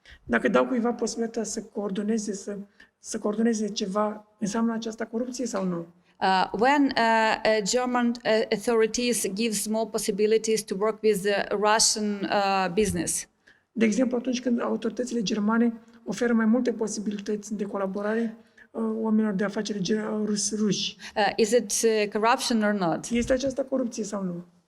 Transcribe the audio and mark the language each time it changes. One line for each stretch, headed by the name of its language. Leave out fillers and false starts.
Romanian: Dacă dau cuiva posibilitatea să coordoneze ceva, înseamnă aceasta corupție sau nu?
English: When German authorities gives more possibilities to work with the Russian business.
Romanian: De exemplu, atunci când autoritățile germane oferă mai multe posibilități de colaborare oamenilor de afaceri ruși.
English: Is it corruption or not?
Romanian: Este aceasta corupție sau nu?